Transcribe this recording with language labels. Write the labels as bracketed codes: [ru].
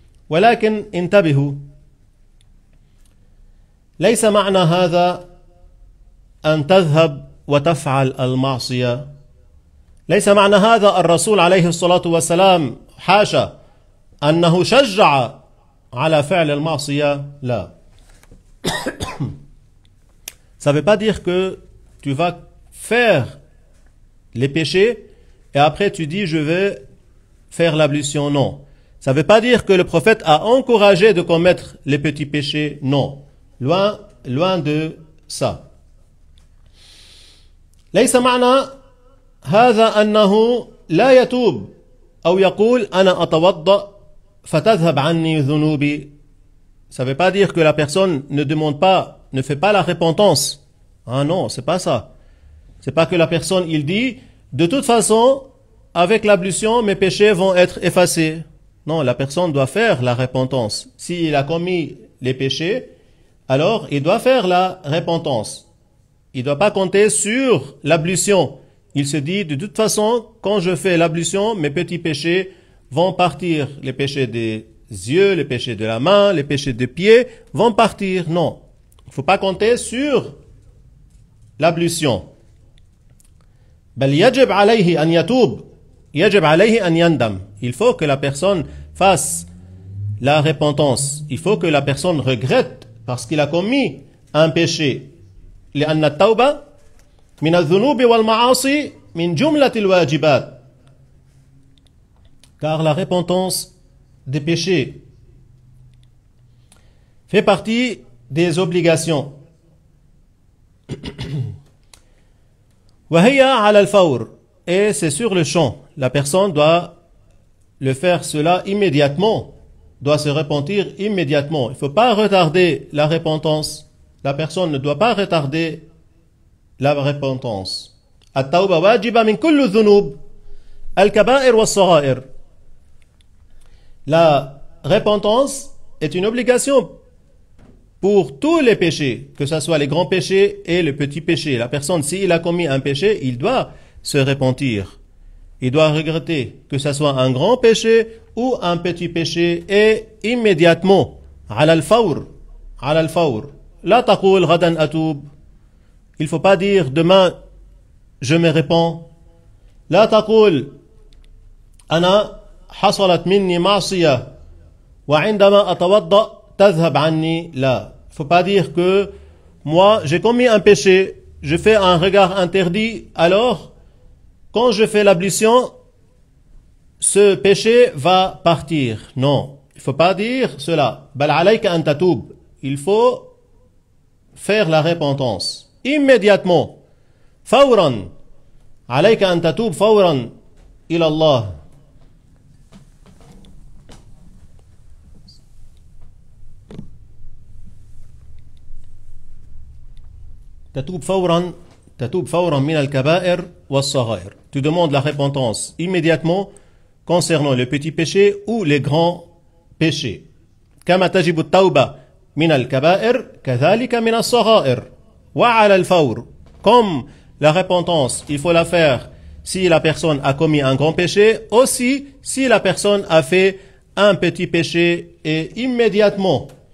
[ar] ولكن انتبهوا ليس معنى هذا أن تذهب وتفعل المعصية. ليس معنى هذا الرسول عليه الصلاة والسلام حاشا أنه شجع على فعل المعصية. لا. [fr] Ça ne veut pas dire que tu vas faire les péchés et après tu dis je vais faire l'ablution. Non. Ça ne veut pas dire que le prophète a encouragé de commettre les petits péchés. Non. Loin de ça. [ar] ليس معنى هذا أنه لا يتوب أو يقول أنا أتوضأ فتذهب عني ذنوبي. [fr] Ça ne veut pas dire que la personne ne demande pas, ne fait pas la repentance. Ah non, c'est pas ça. C'est pas que la personne, il dit, de toute façon, avec l'ablution, mes péchés vont être effacés. Non, la personne doit faire la repentance. S'il a commis les péchés, alors il doit faire la repentance. Il ne doit pas compter sur l'ablution. Il se dit, de toute façon, quand je fais l'ablution, mes petits péchés vont partir. Les péchés des yeux, les péchés de la main, les péchés des pieds vont partir. Non, il ne faut pas compter sur l'ablution. [ar] بل يجب عليه أن يتوب. يجب عليه أن يندم. [fr] Il faut que la personne fasse la repentance. Il faut que la personne regrette parce qu'il a commis un péché. [ar] لأن التوبة من الذنوب والمعاصي من جملة الواجبات. [fr] Car la repentance des péchés fait partie des obligations. [ar] وهي على الفور. [fr] Et c'est sur le champ. La personne doit le faire cela immédiatement, doit se repentir immédiatement. Il ne faut pas retarder la repentance. La personne ne doit pas retarder la repentance. [ar] التوبة واجبة من كل الذنوب الكبائر والصغائر. [fr] La repentance est une obligation pour tous les péchés, que ce soit les grands péchés et les petits péchés. La personne, s'il a commis un péché, il doit se repentir. Il doit regretter que ce soit un grand péché ou un petit péché et immédiatement. [ar] على الفور. على الفور. لا تقول غدا أتوب. [fr] Il ne faut pas dire demain je me répands. [ar] لا تقول أنا حصلت مني معصية وعندما أتوضأ تذهب عني. لا. [fr] Il ne faut pas dire que moi j'ai commis un péché, je fais un regard interdit, alors quand je fais l'ablution, ce péché va partir. Non, il ne faut pas dire cela. [ar] بل عليك أن تتوب. [fr] Il faut faire la repentance immédiatement. [ar] فورا. عليك أن تتوب فورا إلى الله. تتوب فورا من الكبائر والصغائر. [fr] Tu demandes la repentance immédiatement concernant les petits péchés ou les grands péchés. [ar] كما تجب التوبة من الكبائر كذلك من الصغائر وعلى الفور. [fr] Comme la repentance, il faut la faire si la personne a commis un grand péché, aussi si la personne a fait un petit péché, et immédiatement.